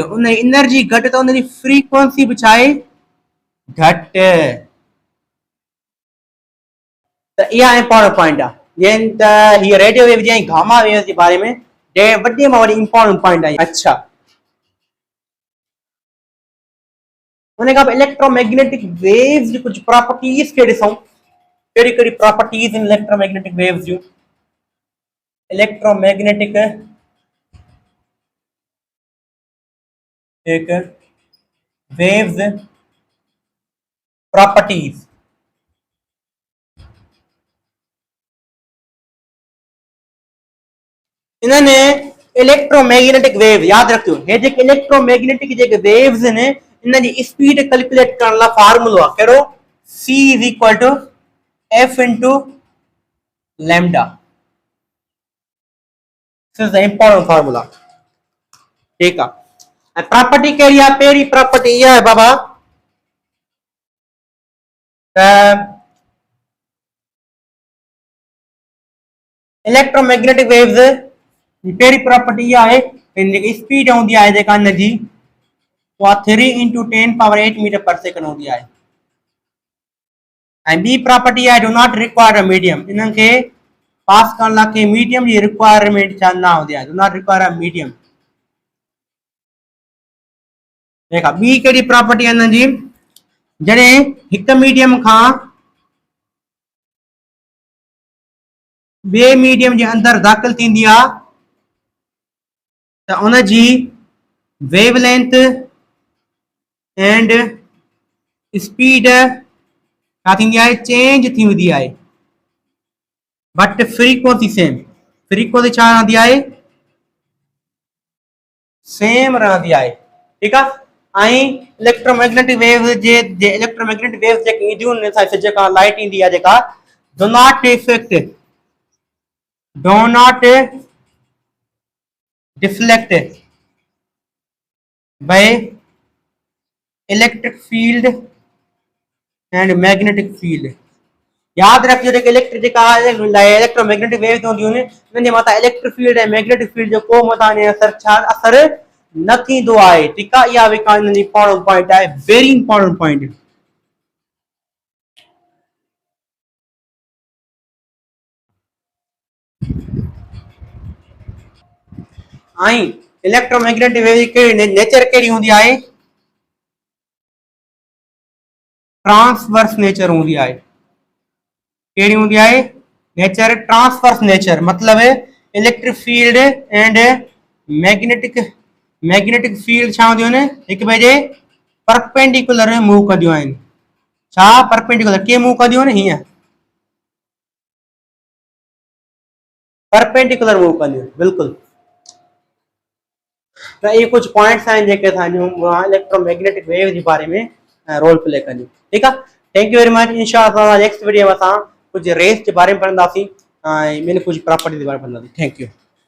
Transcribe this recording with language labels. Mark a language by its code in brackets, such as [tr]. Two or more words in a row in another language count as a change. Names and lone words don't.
[sd] उन एनर्जी घटि त उनजी फ्रीक्वेंसी भी छा आहे? घटि। त इहा [en] important point [sd] आहे। जीअं त हीअ [en] radio wave [sd] जी ऐं [en] gamma wave [sd] जे बारे में वॾी में वॾी [en] important point [sd] आहे। अच्छा, उन खां पोइ [en] electromagnetic waves [sd] जी कुछ प्रॉपर्टीज खे ॾिसूं। कहिड़ी कहिड़ी प्रॉपर्टीज इन [en] electromagnetic waves [sd] जूं। [en] electromagnetic ek waves properties. [sd] इन्हनि [en] electromagnetic wave [sd] याद रखियो, हे जेके इलेक्ट्रोमैग्नेटिक जेके वेव्स आहिनि इन जी [en] speed calculate [sd] करण लाइ फार्मूलो आहे कहिड़ो, [en] c is equal to f into lambda. this is the important formula. [sd] ठीक आहे। प्रॉपर्टी कहिड़ी आहे? पहिरीं प्रॉपर्टी इहा आहे बाबा त [en] electromagnetic waves [sd] जी पहिरीं प्रॉपर्टी इहा आहे इन जेकी स्पीड हूंदी आहे जेका इन जी उहा [en] 3 into 10⁸ meter per second [sd] हूंदी आहे। ऐं ॿी प्रॉपर्टी आहे [en] do not require a medium. [sd] इन्हनि खे पास करण लाइ के मीडियम जी रिक्वायरमेंट छा न हूंदी आहे, [en] do not require a medium. [sd] देखा ॿी कहिड़ी प्रॉपर्टी आहे इन्हनि जी, जॾहिं हिकु मीडियम खां ॿिए मीडियम जे अंदरि दाख़िल थींदी आहे त उन जी [en] wavelength and speed [sd] छा थींदी आहे, चेंज थी वेंदी आहे, [en] but frequency same. [sd] फ्रीक्वेंसी छा रहंदी आहे, सेम रहंदी आहे। ठीकु आहे। ऐं [en] electromagnetic wave [sd] जे [en] electromagnetic wave [sd] जेके ईंदियूं आहिनि जेका लाइट ईंदी आहे जेका [en] do not effect do not deflect by electric field and magnetic field. [sd] याद रखियो जेके इलेक्ट्रिक जेका [en] electromagnetic wave [sd] हूंदियूं आहिनि उन्हनि जे मथां [en] electric field [sd] ऐं [en] magnetic field [sd] जो को मथां असर न थींदो आहे। ठीकु आहे। इहा जेका इन्हनि जी [en] important point [sd] आहे, [en] very important point. [sd] ऐं [en] electromagnetic wave [sd] जी नेचर कहिड़ी हूंदी आहे, [en] transverse nature [sd] हूंदी आहे। कहिड़ी हूंदी आहे, [en] nature transverse nature, [sd] मतलब [en] electric field and magnetic field [sd] छा हूंदियूं आहिनि, हिक ॿिए जे [en] perpendicular move [sd] कंदियूं आहिनि। छा परपेंडिकुलर कीअं मूव कंदियूं आहिनि, हीअं [en] perpendicular move [sd] कंदियूं आहिनि, बिल्कुलु। त इहे कुछ पॉइंट्स आहिनि जेके असांजूं [en] electromagnetic wave [sd] जे बारे में [en] role play [sd] कंदियूं। ठीकु आहे। [en] thank you very much. [sd] इंशाअल्लाह [en] next video [sd] में असां कुछ रेस के बारे में पढ़ंदासीं ऐं ॿियनि कुछ प्रॉपर्टी के बारे में पढ़ंदासीं। [en] thank you.